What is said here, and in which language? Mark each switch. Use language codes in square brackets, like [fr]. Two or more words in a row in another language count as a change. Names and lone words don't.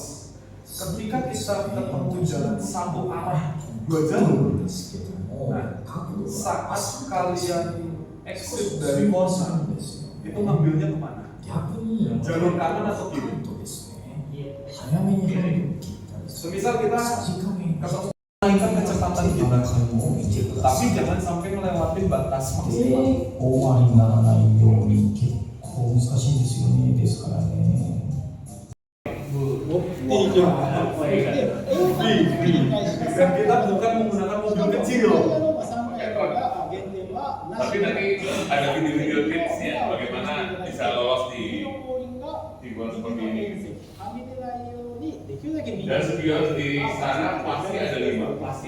[id] Ketika kita ketemu jalan satu arah 2 jalur, nah saat kalian exit dari kosan itu ngambilnya kemana? Jalur kanan atau kiri? Semisal kita ketemu naikkan kecepatan kita, tapi jangan sampai melewati batas maksimal. [ja] 大回りにならないように結構難しいですよね。ですからね。 [id] Dan kita bukan menggunakan mobil kecil. Tapi nanti ada video-video tipsnya bagaimana bisa lolos di tikungan seperti ini. Dan spion di sana pasti ada 5, pasti.